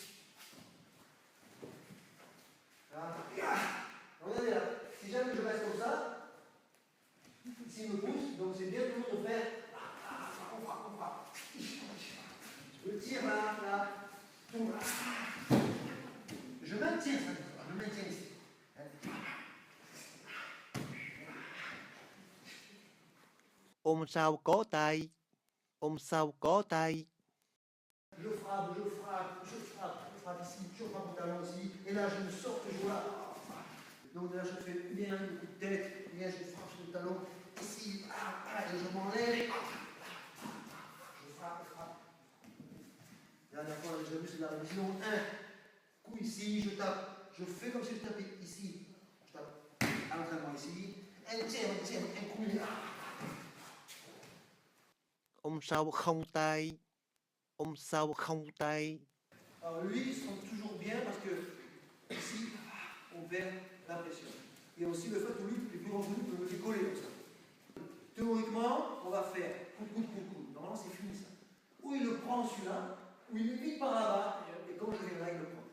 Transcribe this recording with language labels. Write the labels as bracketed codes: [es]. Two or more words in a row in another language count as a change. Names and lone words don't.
[fr] Là. Regardez là. Si jamais je reste comme ça, ici il me pousse, donc c'est bien toujours de faire. On frappe. Je tire là, tourne là. Je maintiens ça, je maintiens ici. [vi] Ôm sao có tay. Ôm sao có tay. [fr] Je frappe ici, je frappe mon talon ici, et là je me sors toujours là. Donc là je fais bien un coup de tête, bien je frappe sur le talon, ici, et je m'enlève. Je frappe. La dernière fois, j'ai vu, c'est la révision. Un coup ici, je tape, je fais comme si je tapais ici. Je tape à l'entraînement ici, un coup là. [vi] Ôm sao không tay. Ôm sao không tay. [fr] Alors lui, il se sent toujours bien parce que ici, on perd la pression. Et aussi le fait que lui, les plus grands coups peuvent le décoller comme ça. Théoriquement, on va faire coup. Normalement, c'est fini ça. Ou il le prend celui-là, ou il le vite par là-bas, et quand je viens là, il le prend.